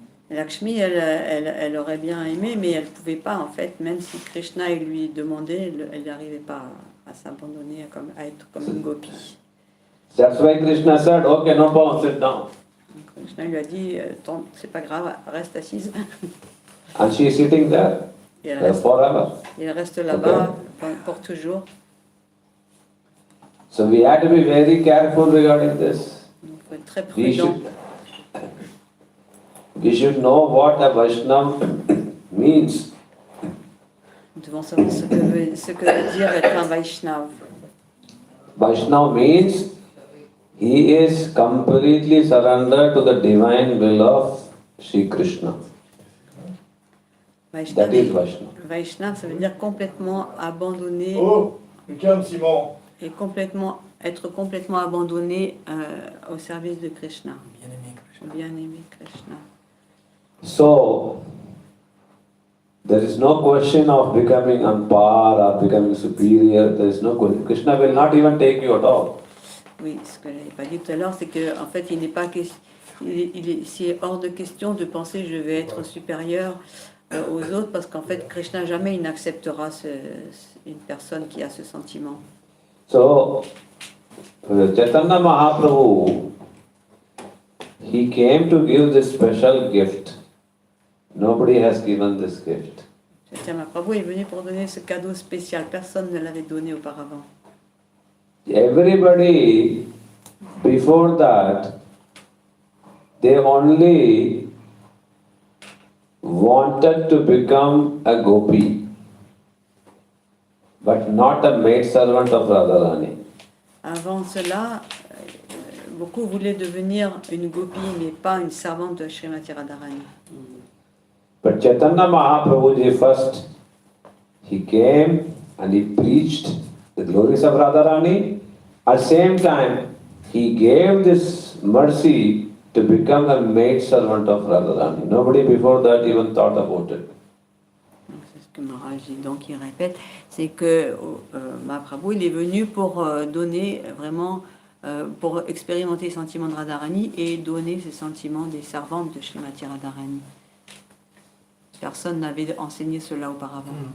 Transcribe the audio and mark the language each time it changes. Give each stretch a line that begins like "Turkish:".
French: Lakshmi, elle aurait bien aimé, mais elle ne pouvait pas, en fait, même si Krishna lui demandait, elle n'arrivait pas à s'abandonner, à être comme une gopi.
English: That's why Krishna said, okay, no problem, sit down.
French: Donc, Krishna lui a dit, c'est pas grave, reste assise.
English: And she is sitting there
French: Et elle reste là-bas pour toujours.
English: So we have to be very careful regarding this.
French: Donc il faut être très prudent.
English: We should know what a Vaishnava means.
French: Nous devons savoir ce que veut dire être un Vaishnava.
English: Vaishnava means he is completely surrendered to the divine will of Sri Krishna. That is Vaishnava.
French: Vaishnava, ça veut dire complètement abandonné. Oh, calme Simon. Et être complètement abandonné au service de Krishna. Bien-aimé Krishna. Bien-aimé Krishna.
English: So, there is no question of becoming on par or becoming superior. There is no question. Krishna will not even take you at all.
French: Oui, ce que je n'avais pas dit tout à l'heure, c'est qu'en fait, il n'est pas c'est hors de question de penser je vais être supérieur aux autres, parce qu'en fait, Krishna jamais il n'acceptera une personne qui a ce sentiment.
English: So, Chaitanya Mahaprabhu, he came to give this special gift. Nobody has given this gift.
French: Chaitanya Mahaprabhu est venu pour donner ce cadeau spécial. Personne ne l'avait donné auparavant.
English: Everybody, before that, they only wanted to become a gopi, but not a maidservant of Radharani.
French: Avant cela, beaucoup voulaient devenir une gopi, mais pas une servante de Srimati Radharani.
English: But Chaitanya Mahaprabhuji first, he came and he preached the glories of Radharani. At the same time, he gave this mercy to become a maidservant of Radharani. Nobody before that even thought about it.
French: C'est ce que Maharaj dit, donc il répète, c'est que Mahaprabhu il est venu pour donner vraiment, pour expérimenter les sentiments de Radharani et donner ces sentiments des servantes de Srimati Radharani. Personne n'avait enseigné cela auparavant.